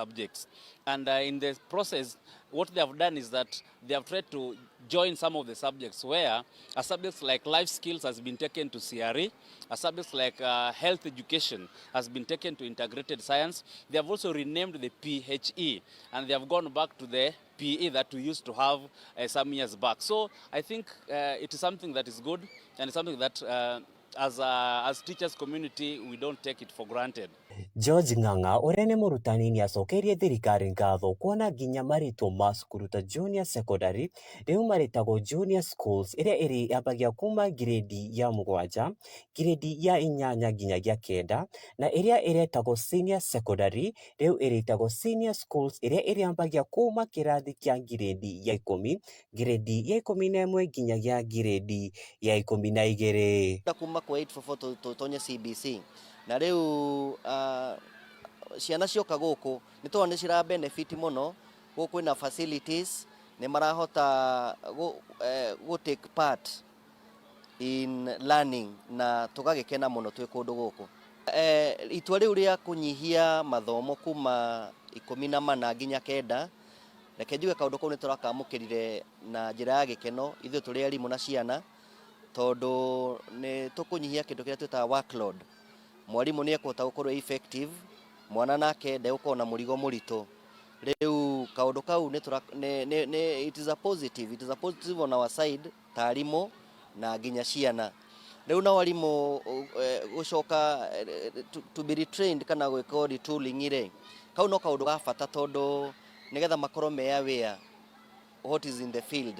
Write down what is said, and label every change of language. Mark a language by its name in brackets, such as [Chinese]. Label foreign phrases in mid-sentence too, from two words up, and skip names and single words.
[English] And in the process, what they have done is that they have tried to join some of the subjects where a subjects like life skills has been taken to CRE, a subjects like health education has been taken to integrated science. They have also renamed the PHE, and they have gone back to the PE that we used to have some years back. So I think it is something that is good, and it's something that as teachers community we don't take it for granted. [Kikuyu] George Ng'ang'a uria ni murutani ni acokerie thirikari ngatho kuona nginya maritwo ma cukuru ta [English] junior secondary [Kikuyu] riu maritagwo [English] junior schools [Kikuyu] iria iri yambagia kuma grade ya 7 grade ya 8 nginyagia 9 na iria iretagwo [English] senior secondary [Kikuyu] riu iritagwo [English] senior schools [Kikuyu] iria iri yambagia kuma kirathi kia grade ya 10 grade ya 11 nginyagia grade ya 12 kuma kwa 844 totonya CBC na riu ciana cioka guku ni tondũ nĩ cira benefit muno guku na facilities ni marahota [English] go take part in learning [Kikuyu] na tugagikena muno twi kundu guku itua riu ria kunyihia mathomo kuma 14 nginya 9 reke njuge kaundu kau ni turakamukirire na njira ya gikeno ithuĩ tũrĩ arimũ na ciana tondu ni tukunyihia kindu kiria twitaga workload. Mwalimu ni ekũhota gũkorwo effective, mwana nake ndegũkorwo na mũrigo mũritũ. Rĩu kaũndũ kau [English] it is a positive on our side [Kikuyu] ta arimũ na nginya ciana. Rĩu na arimũ gũcoka [English] to be retrained [Kikuyu] kana gwĩka retooling ire. Kau no kaũndũ ga bata tondu nigetha makorwo me [English] aware what is in the field.